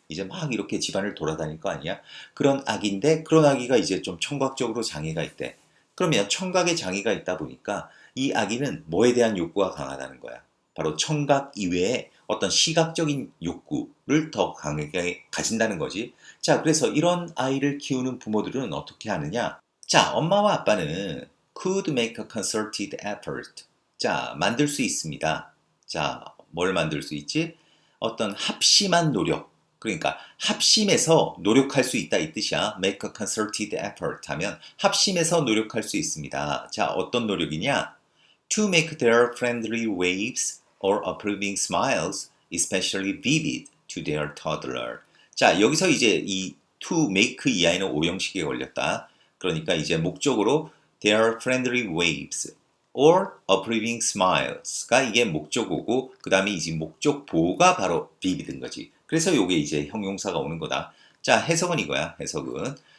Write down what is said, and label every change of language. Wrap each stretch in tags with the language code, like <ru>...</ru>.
<ko>이제 막 이렇게 집안을 돌아다닐 거 아니야? 그런 아기인데 그런 아기가 이제 좀 청각적으로 장애가 있대. 그러면 청각에 장애가 있다 보니까 이 아기는 뭐에 대한 욕구가 강하다는 거야. 바로 청각 이외에 어떤 시각적인 욕구를 더 강하게 가진다는 거지. 자, 그래서 이런 아이를 키우는 부모들은 어떻게 하느냐? 자, 엄마와 아빠는</ko> <en>could make a concerted effort.</en> <ko>자, 만들 수 있습니다. 자, 뭘 만들 수 있지? 어떤 합심한 노력. 그러니까 합심해서 노력할 수 있다 이 뜻이야.</ko> <en>make a concerted effort</en> <ko>하면 합심해서 노력할 수 있습니다. 자, 어떤 노력이냐?</ko> <en>To make their friendly waves or approving smiles especially vivid to their toddler.</en> <ko>자, 여기서 이제 이</ko> <en>to make</en> <ko>이 아이는 오형식에 걸렸다. 그러니까 이제 목적으로</ko> <en>their friendly waves or approving smiles</en> <ko>가 이게 목적어고 그 다음에 이제 목적 보호가 바로 vivid인 거지. 그래서 요게 이제 형용사가 오는 거다. 자, 해석은 이거야. 해석은.</ko>